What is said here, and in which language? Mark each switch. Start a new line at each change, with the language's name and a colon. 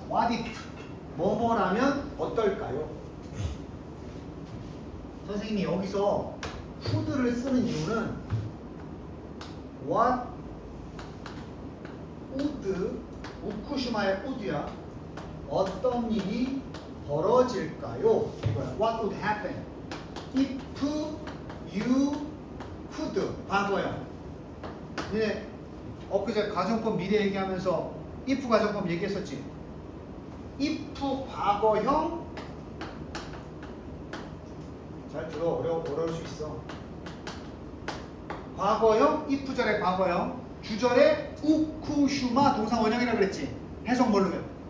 English: What if?
Korean: 뭐뭐라면 어떨까요? 선생님이 여기서 would를 쓰는 이유는 what would, 우쿠시마의 would야. 어떤 일이 벌어질까요? 이거야.
English: What would happen if you could?
Korean: 과거형. 네, 엊그제 가정법 미래 얘기하면서 if 가정법 얘기했었지. if 과거형. 잘 들어. 어려울 수 있어. 과거형, if절의 과거형, 주절의 우쿠슈마 동사 원형이라고 그랬지. 해석 뭘로 해?